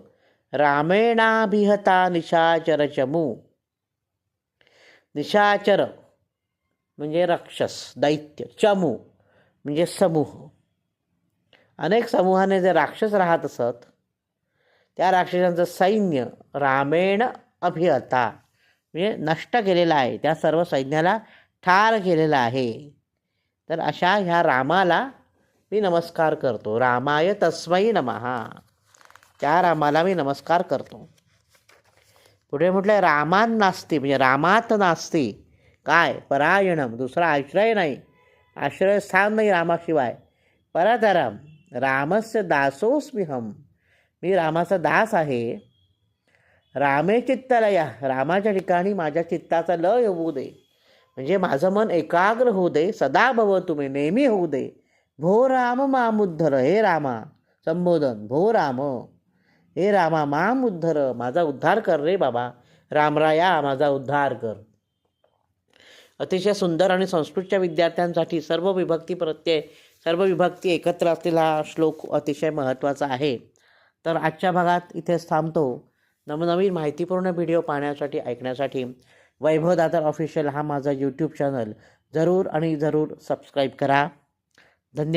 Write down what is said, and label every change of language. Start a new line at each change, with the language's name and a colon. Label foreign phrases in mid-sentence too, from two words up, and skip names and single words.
Sanskrit: रामेणाभिहता निशाचर चमू.
Marathi: निशाचर म्हणजे राक्षस, दैत्य. चमू म्हणजे समूह. अनेक समूहाने जे राक्षस राहत असत त्या राक्षसांचं सैन्य
Sanskrit: रामेण अभिहता
Marathi: म्हणजे नष्ट केलेला आहे, त्या सर्व सैन्याला ठार केलेला आहे. तर अशा ह्या रामाला मी नमस्कार करतो.
Sanskrit: रामाय तस्मै नमः,
Marathi: त्या रामाला मी नमस्कार करतो. पुढे म्हटलं
Sanskrit: रामान नास्ती
Marathi: म्हणजे रामात नास्ती काय? परायणम, दुसरा आश्रय नाही, आश्रयस्थान नाही रामाशिवाय.
Sanskrit: परतरम रामस्य दासोऽस्म्यहं,
Marathi: मी रामाचा दास आहे.
Sanskrit: रामे चित्तलया,
Marathi: रामाच्या ठिकाणी माझ्या चित्ताचा लय होऊ दे, म्हणजे माझं मन एकाग्र होऊ दे.
Sanskrit: सदा भव
Marathi: तुम्ही, नेहमी होऊ दे.
Sanskrit: भो राम मामुद्धर,
Marathi: हे रामा, संबोधन.
Sanskrit: भो राम, हे रामा, मामुद्धर,
Marathi: माझा उद्धार कर रे बाबा. रामराया माझा उद्धार कर. अतिशय सुंदर आणि संस्कृतच्या विद्यार्थ्यांसाठी सर्व विभक्ती प्रत्यय, सर्व विभक्ती एकत्र असलेला श्लोक अतिशय महत्त्वाचा आहे. तर आजच्या भागात इथेच थांबतो. नवनवीन माहितीपूर्ण व्हिडिओ पाहण्यासाठी, ऐकण्यासाठी वैभव दातार ऑफिशियल हा माझा यूट्यूब चॅनल जरूर आणि जरूर सबस्क्राईब करा.